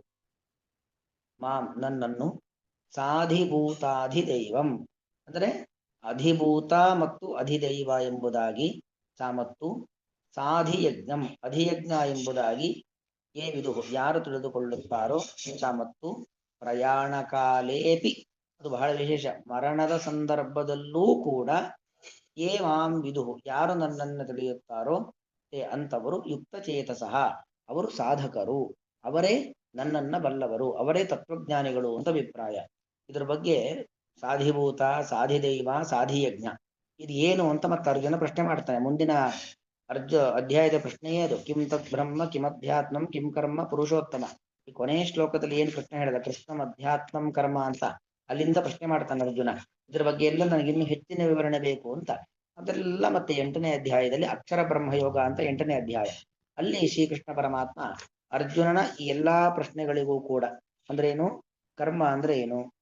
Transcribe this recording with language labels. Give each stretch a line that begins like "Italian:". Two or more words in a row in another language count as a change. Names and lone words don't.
Kannada: ಮಾಂ ನನ್ನನ್ನು, ಸಾಧಿಭೂತಾಧಿದೈವಂ ಅಂದ್ರೆ ಅಧಿಭೂತ ಮತ್ತು ಅಧಿದೈವ ಎಂಬುದಾಗಿ ಮತ್ತು ಸಾಧಿಯಜ್ಞಂ ಅಧಿಯಜ್ಞ ಎಂಬುದಾಗಿ
Sanskrit: ಯೇ ವಿದುಹು
Kannada: ಯಾರು ತಿಳಿದುಕೊಳ್ಳುತ್ತಾರೋ ಮತ್ತು
Sanskrit: ಪ್ರಯಾಣ ಕಾಲೇಪಿ,
Kannada: ಅದು ಬಹಳ ವಿಶೇಷ, ಮರಣದ ಸಂದರ್ಭದಲ್ಲೂ ಕೂಡ
Sanskrit: ಯೇ ಮಾಂ ವಿದುಹು
Kannada: ಯಾರು ನನ್ನನ್ನು ತಿಳಿಯುತ್ತಾರೋ ಅಂತವರು
Sanskrit: ಯುಕ್ತ ಚೇತಸಃ
Kannada: ಅವರು ಸಾಧಕರು, ಅವರೇ ನನ್ನನ್ನ ಬಲ್ಲವರು, ಅವರೇ ತತ್ವಜ್ಞಾನಿಗಳು ಅಂತ ಅಭಿಪ್ರಾಯ. ಇದ್ರ ಬಗ್ಗೆ ಸಾಧಿಭೂತ, ಸಾಧಿದೈವ, ಸಾಧಿಯಜ್ಞ ಇದು ಏನು ಅಂತ ಮತ್ತೆ ಅರ್ಜುನ ಪ್ರಶ್ನೆ ಮಾಡ್ತಾನೆ. ಮುಂದಿನ ಅಧ್ಯಾಯದ ಪ್ರಶ್ನೆಯೇ ಅದು.
Sanskrit: ಕಿಂ ತತ್ ಬ್ರಹ್ಮ ಕಿಮಧ್ಯಾತ್ಮಂ ಕಿಂ ಕರ್ಮ ಪುರುಷೋತ್ತಮ.
Kannada: ಈ ಕೊನೆಯ ಶ್ಲೋಕದಲ್ಲಿ ಏನು ಪ್ರಶ್ನೆ ಹೇಳಿದ,
Sanskrit: ಕೃಷ್ಣಂ ಅಧ್ಯಾತ್ಮಂ ಕರ್ಮ
Kannada: ಅಂತ, ಅಲ್ಲಿಂದ ಪ್ರಶ್ನೆ ಮಾಡ್ತಾನೆ ಅರ್ಜುನ. ಇದ್ರ ಬಗ್ಗೆ ಎಲ್ಲ ನನಗಿನ್ನು ಹೆಚ್ಚಿನ ವಿವರಣೆ ಬೇಕು ಅಂತ. ಅದೆಲ್ಲ ಮತ್ತೆ 8ನೇ ಅಧ್ಯಾಯದಲ್ಲಿ ಅಕ್ಷರ ಬ್ರಹ್ಮಯೋಗ ಅಂತ 8ನೇ ಅಧ್ಯಾಯ, ಅಲ್ಲಿ ಶ್ರೀಕೃಷ್ಣ ಪರಮಾತ್ಮ ಅರ್ಜುನನ ಈ ಎಲ್ಲಾ ಪ್ರಶ್ನೆಗಳಿಗೂ ಕೂಡ ಅಂದ್ರೆ ಏನು, ಕರ್ಮ ಅಂದ್ರೆ ಏನು,